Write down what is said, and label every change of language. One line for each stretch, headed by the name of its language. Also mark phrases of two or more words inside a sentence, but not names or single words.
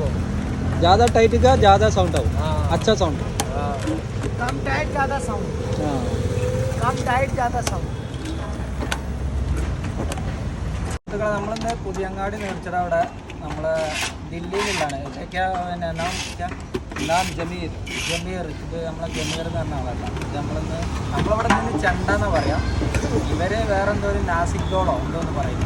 Hindi: ज़्यादा टाइट का ज़्यादा साउंड हो। अच्छा साउंड। कम टाइट ज़्यादा साउंड। कम टाइट ज़्यादा साउंड.
Malayalam: നമ്മളെന്താ പുതിയങ്ങാടി മേടിച്ചത് അവിടെ നമ്മളെ ദില്ലിയിലാണ്. നാം ജമീർ ഇത് നമ്മളെ ജമീർ എന്ന് പറഞ്ഞ ആളല്ല. ഇത് നമ്മളിവിടെ നിന്ന് ചെണ്ട എന്ന് പറയാം. ഇവർ വേറെ എന്തോ ഒരു നാസിക്കോളോ എന്തോന്ന് പറയുന്നു.